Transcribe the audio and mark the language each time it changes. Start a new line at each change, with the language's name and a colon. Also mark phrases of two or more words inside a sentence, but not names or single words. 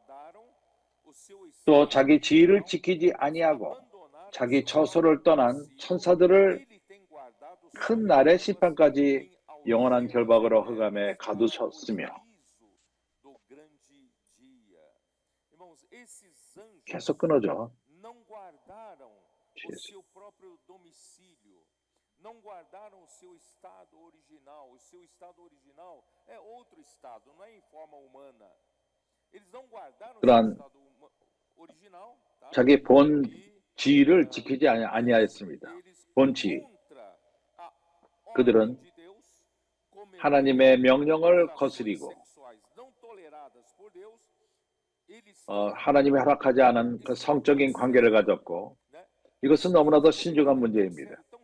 Korean: 또 자기 지위를 지키지 아니하고 자기 처소를 떠난 천사들을 큰 날의 심판까지 영원한 결박으로 흑암에 가두셨으며. 계속 끊어져.
Portuguese: Não guardaram o seu estado original. O seu estado original é outro estado, não é em forma humana. Eles não guardaram o seu estado original.
Korean: 자기 본 지위를 지키지 아니하였습니다. 본 지위. 그들은 하나님의 명령을 거스리고 하나님이 허락하지 않은 그 성적인 관계를 가졌고 이것은 너무나도 신중한 문제입니다.